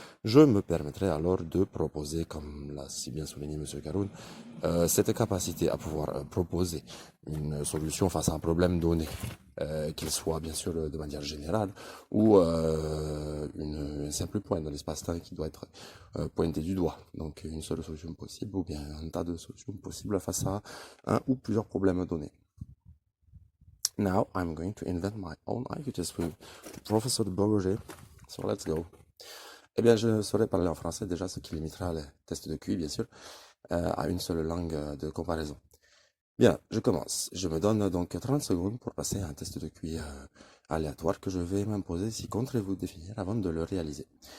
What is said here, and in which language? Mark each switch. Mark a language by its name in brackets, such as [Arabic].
[French] Je me permettrai alors de proposer, comme l'a si bien souligné Monsieur Caroun, cette capacité à pouvoir proposer une solution face à un problème donné, qu'il soit bien sûr de manière générale ou une simple pointe dans l'espace-temps qui doit être pointé du doigt. Donc une seule solution possible ou bien un tas de solutions possibles face à un ou plusieurs problèmes donnés. [English] Now I'm going to invent my own IQ test with Professor de Beauregard. So let's go. [French] Eh bien, je saurais parler en français déjà, ce qui limitera les tests de QI, bien sûr, à une seule langue de comparaison. Bien, je commence. Je me donne donc 30 secondes pour passer à un test de QI aléatoire que je vais m'imposer si comptez-vous définir avant de le réaliser.